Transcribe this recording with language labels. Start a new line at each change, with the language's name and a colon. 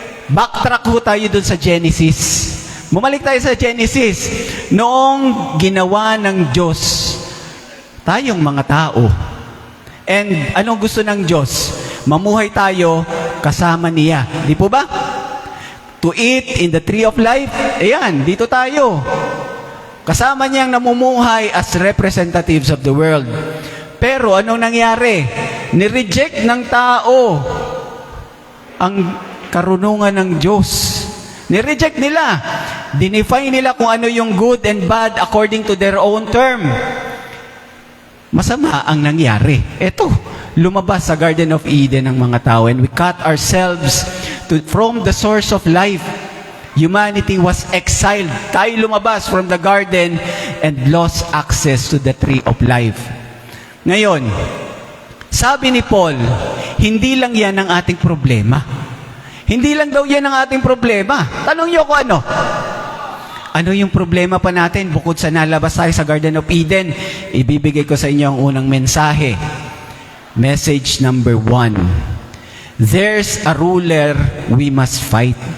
Filipino: Backtrack ho tayo dun sa Genesis. Bumalik tayo sa Genesis. Noong ginawa ng Diyos tayong mga tao. And anong gusto ng Diyos? Mamuhay tayo kasama niya. Di po ba?
English: To eat in the tree of life.
Filipino: Ayan, dito tayo. Kasama niyang namumuhay
English: as representatives of the world.
Filipino: Pero anong nangyari? Nireject ng tao ang karunungan ng Diyos. Nireject nila. Dinefine nila kung ano yung
English: good and bad according to their own term.
Filipino: Masama ang nangyari. Ito, lumabas sa Garden of Eden ang mga tao
English: and we cut ourselves from the source of life. Humanity was exiled.
Filipino: Tayo lumabas
English: from the garden and lost access to the tree of life.
Filipino: Ngayon, sabi ni Paul, hindi lang yan ang ating problema. Hindi lang daw yan ang ating problema. Tanong niyo ko ano? Ano yung problema pa natin bukod sa nalabas tayo sa Garden of Eden? Ibibigay ko sa inyo ang unang mensahe.
English: Message number 1. There's a ruler we must fight.